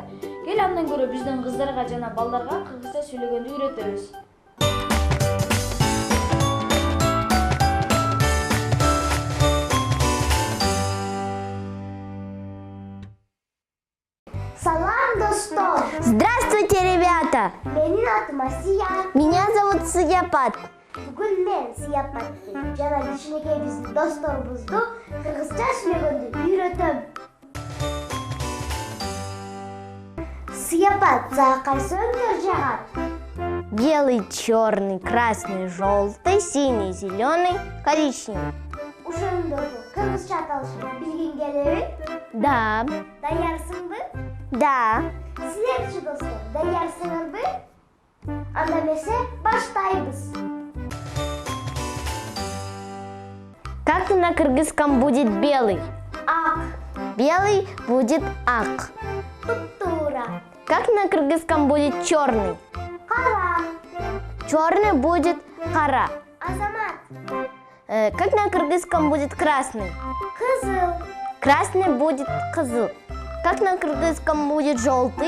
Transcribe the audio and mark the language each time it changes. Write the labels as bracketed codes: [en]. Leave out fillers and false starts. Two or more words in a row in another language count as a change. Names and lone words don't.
[ky] Кел андан көрө биздин кыздарга жана балдарга кыргызча сүйлөгөндү үйрөтөбүз. Салам, достор! [ru] Здравствуйте, ребята! [ky] Менин атым Асия. [ru] Меня зовут Сияпат. [ky] Бүгүн мен Сияпаттын жана кичинекей биздин досторубузду кыргызча сүйлөгөндү үйрөтөм. Сияпат, сага кайсы өңдөр жагат? [ru] Белый, черный, красный, желтый, синий, зеленый, коричневый. [ky] Ошондорду кыргызча аталышын билгиң келеби? Да. Даярсыңбы? Да. Силерчи, достор, даярсыңарбы? Анда эмесе баштайбыз. [ru] Как на кыргызском будет белый? Ак. Белый будет ак. [ky] Туп-тура. [ru] Как на кыргызском будет черный? Кара. Черный будет кара. [ky] Азамат. [ru] Как на кыргызском будет красный? Кызыл. Красный будет кызыл. Как на кыргызском будет желтый?